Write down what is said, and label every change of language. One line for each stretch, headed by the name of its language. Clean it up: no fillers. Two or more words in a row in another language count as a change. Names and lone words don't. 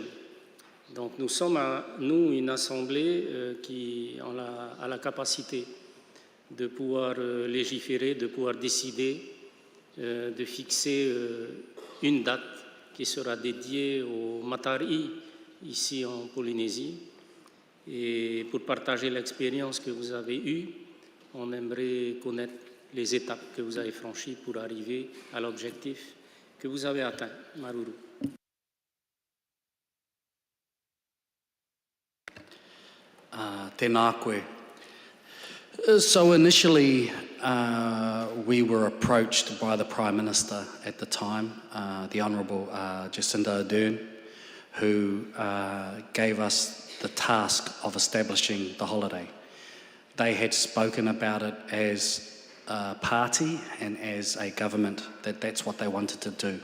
French: Donc nous sommes, nous, une assemblée qui a la capacité de pouvoir légiférer, de pouvoir décider, de fixer une date qui sera dédiée au Matari'i, ici en Polynésie. Et pour partager l'expérience que vous avez eue, on aimerait connaître les étapes que vous avez franchies pour arriver à l'objectif que vous avez atteint. Maruru.
Māori: Tēnā koe.
English: So initially, we were approached by the Prime Minister at the time, the Honourable Jacinda Ardern, who gave us the task of establishing the holiday. They had spoken about it as a party and as a government, that's what they wanted to do.